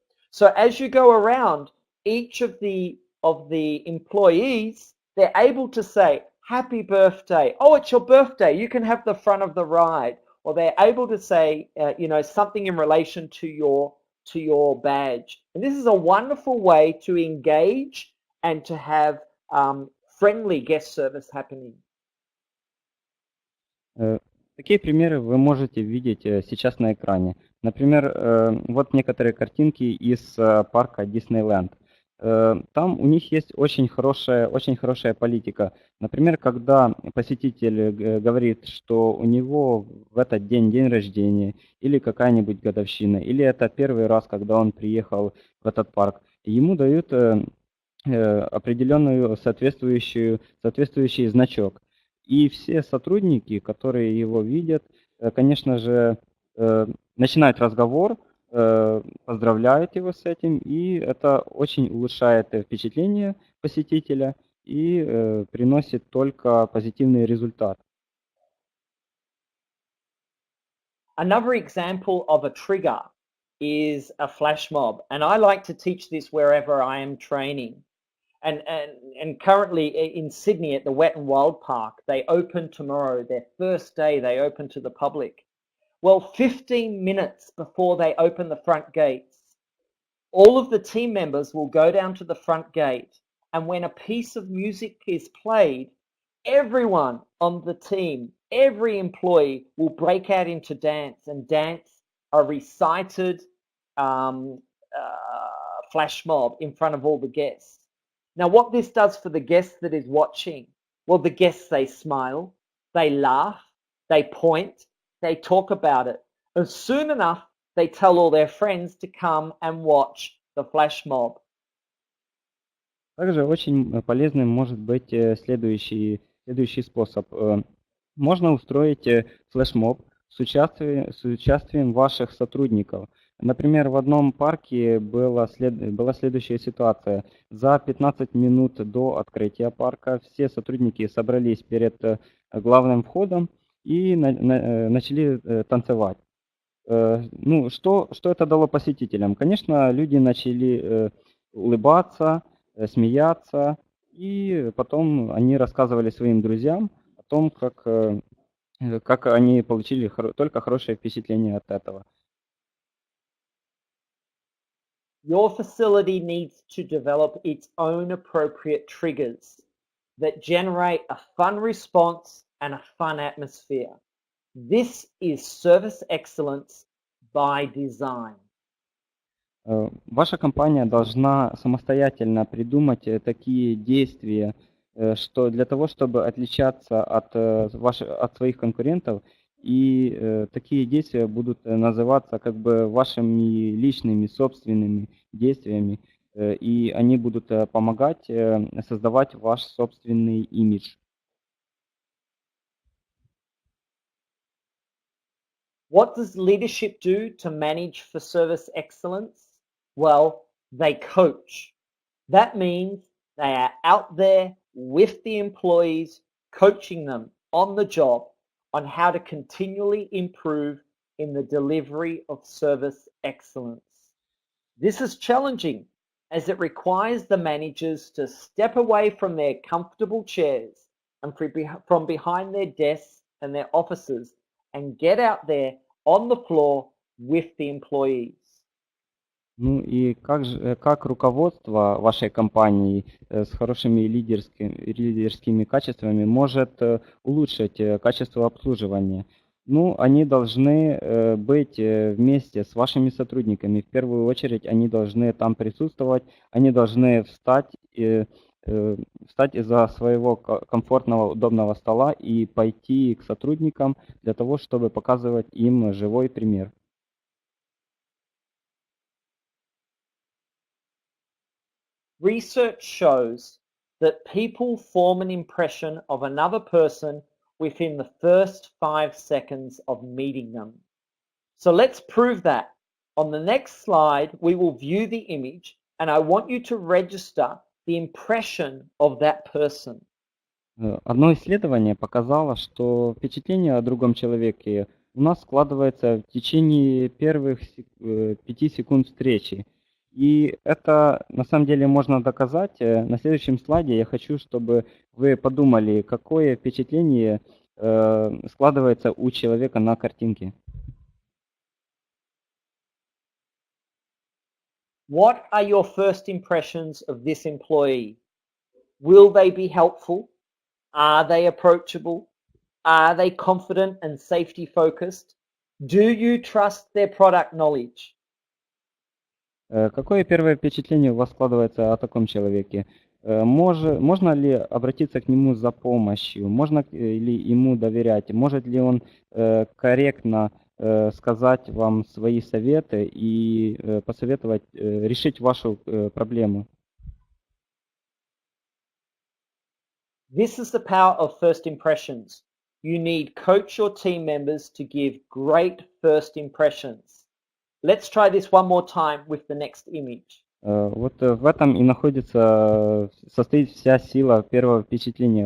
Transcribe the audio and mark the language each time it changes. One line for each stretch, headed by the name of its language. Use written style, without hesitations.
English: So as you go around, each of the employees, they're able to say, happy birthday. Oh, it's your birthday. You can have the front of the ride. or they're able to say, you know, something in relation to your badge. And this is a wonderful way to engage and to have friendly guest service happening.
Russian: Такие примеры вы можете видеть сейчас на экране. Например, вот некоторые картинки из парка Диснейленд. Там у них есть очень хорошая политика. Например, когда посетитель говорит, что у него в этот день рождения, или какая-нибудь годовщина, или это первый раз, когда он приехал в этот парк, ему дают определенную соответствующий значок. И все сотрудники, которые его видят, конечно же, начинают разговор, поздравляют его с этим, и это очень улучшает впечатление посетителя и приносит только позитивный результат.
English: Another example of a trigger is a flash mob, and I like to teach this wherever I am training. And currently in Sydney at the Wet and Wild Park, they open tomorrow, their first day they open to the public. Well, 15 minutes before they open the front gates, all of the team members will go down to the front gate, and when a piece of music is played, everyone on the team, every employee will break out into dance and dance a recited flash mob in front of all the guests. Now, what this does for the guest that is watching, well, the guests, they smile, they laugh, they point, they talk about it. And soon enough, they tell all their friends to come and watch the flash mob.
Russian: Также очень полезным может быть следующий способ. Можно устроить флешмоб с участием ваших сотрудников. Например, в одном парке была следующая ситуация. За 15 минут до открытия парка все сотрудники собрались перед главным входом и начали танцевать. Ну, что это дало посетителям? Конечно, люди начали улыбаться, смеяться, и потом они рассказывали своим друзьям о том, как они получили только хорошее впечатление от этого.
English: Your facility needs to develop its own appropriate triggers that generate a fun response and a fun atmosphere. This is service excellence by design.
Russian: Ваша компания должна самостоятельно придумать такие действия, что для того, чтобы отличаться от своих конкурентов, и такие действия будут называться как бы вашими личными собственными действиями, и они будут помогать создавать ваш собственный имидж.
English: What does leadership do to manage for service excellence? Well, they coach. That means they are out there with the employees, coaching them on the job on how to continually improve in the delivery of service excellence. This is challenging as it requires the managers to step away from their comfortable chairs and from behind their desks and their offices and get out there on the floor with the employees.
Russian: Ну и как руководство вашей компании с хорошими лидерскими качествами может улучшить качество обслуживания? Ну, они должны быть вместе с вашими сотрудниками. В первую очередь они должны там присутствовать, они должны встать из-за своего комфортного, удобного стола и пойти к сотрудникам для того, чтобы показывать им живой пример.
English: Research shows that people form an impression of another person within the first 5 seconds of meeting them. So let's prove that. On the next slide, we will view the image, and I want you to register the impression of that person.
Russian: Одно исследование показало, что впечатление о другом человеке у нас складывается в течение первых 5 секунд встречи. И это на самом деле можно доказать. На следующем слайде я хочу, чтобы вы подумали, какое впечатление складывается у человека на картинке.
English: What are your first impressions of this employee? Will they be helpful? Are they approachable? Are they confident and safety focused? Do you trust their product knowledge?
Russian: Какое первое впечатление у вас складывается о таком человеке? Можно ли обратиться к нему за помощью? Можно ли ему доверять? Может ли он корректно сказать вам свои советы и посоветовать решить вашу проблему?
English: This is the power of first impressions. You need coach your team members to give great first impressions. Let's try this one more time with the next image.
Russian: Вот в этом и состоит вся сила первого впечатления.